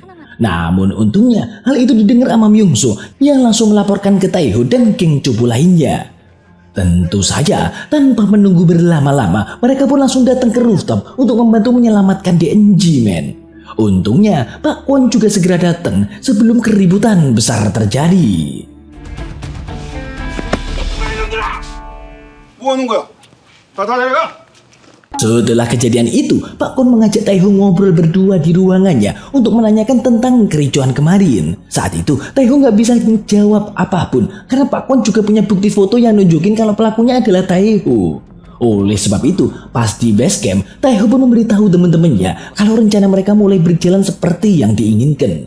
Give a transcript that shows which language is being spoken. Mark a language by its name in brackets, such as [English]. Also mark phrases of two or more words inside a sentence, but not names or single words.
[Indonesian] Namun untungnya hal itu didengar sama Myungso yang langsung melaporkan ke Taeho dan geng cupu lainnya. Tentu saja, tanpa menunggu berlama-lama, mereka pun langsung datang ke rooftop untuk membantu menyelamatkan DNG, men. Untungnya, Pak Kwon juga segera datang sebelum keributan besar terjadi. [Korean] 뭐 하는 거야? 다 내려가! [Indonesian] Setelah kejadian itu, Pak Kwon mengajak Taeho ngobrol berdua di ruangannya untuk menanyakan tentang kericuan kemarin. Saat itu, Taeho nggak bisa menjawab apapun karena Pak Kwon juga punya bukti foto yang nunjukin kalau pelakunya adalah Taeho. Oleh sebab itu, pas di [English] base camp, [Indonesian] Taeho pun memberitahu teman-temannya kalau rencana mereka mulai berjalan seperti yang diinginkan.